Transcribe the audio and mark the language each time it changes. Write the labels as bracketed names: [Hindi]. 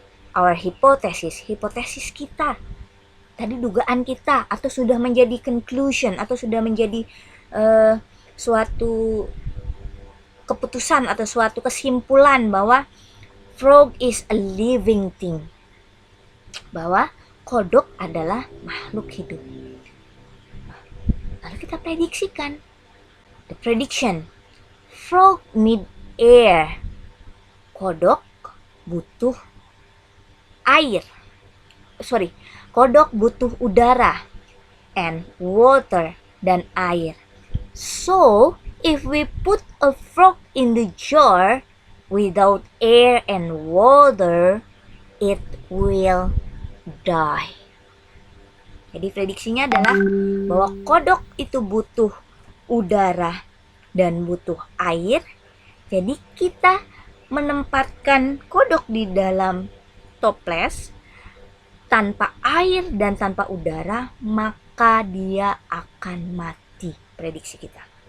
[English] Our hypothesis [Indonesian] kita, tadi dugaan kita, atau sudah menjadi conclusion, atau sudah menjadi suatu keputusan atau suatu kesimpulan bahwa [English] frog is a living thing, [Indonesian] bahwa kodok adalah makhluk hidup. Lalu kita prediksikan. [English] The prediction, frog need air. [Indonesian] Kodok butuh air. Kodok butuh udara [English] and water, [Indonesian] dan air. [English] So, if we put a frog in the jar without air and water, it will die. [Indonesian] Jadi prediksinya adalah bahwa kodok itu butuh udara dan butuh air. Jadi kita menempatkan kodok di dalam toples tanpa air dan tanpa udara, maka dia akan mati, prediksi kita.